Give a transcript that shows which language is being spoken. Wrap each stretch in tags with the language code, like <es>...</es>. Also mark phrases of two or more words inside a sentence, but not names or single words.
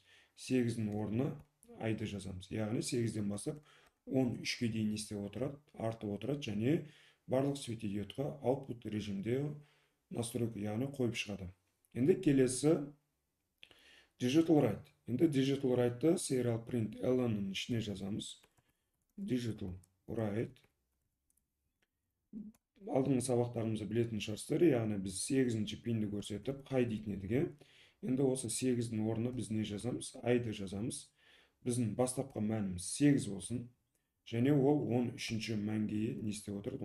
<kk>8-дің орнына айды жазамыз. Яғни 8-ден бастап 13-ге дейін не істеп отырады? Артып отырады, және барлық светодиодқа output режимде настройка, яғни қойып шығады. Енді келесі</kk> <en>digital write.</en> <kk>Енді</kk> <en>digital write'ты serial print ln'ның</en> <kk>ішіне жазамыз.</kk> <en>Digital write.</en> <kk>Алдыңғы сабақтарымызды білетін шығарсыздар, яғни біз 8-ші пинді көрсетіп қай дейтін едік. Енді осы 8-дің орнына біз не жазамыз? Айды жазамыз. Біздің бастапқы мәніміз 8 болсын, және ол 13-ші мәнге не істеп отырады?</kk>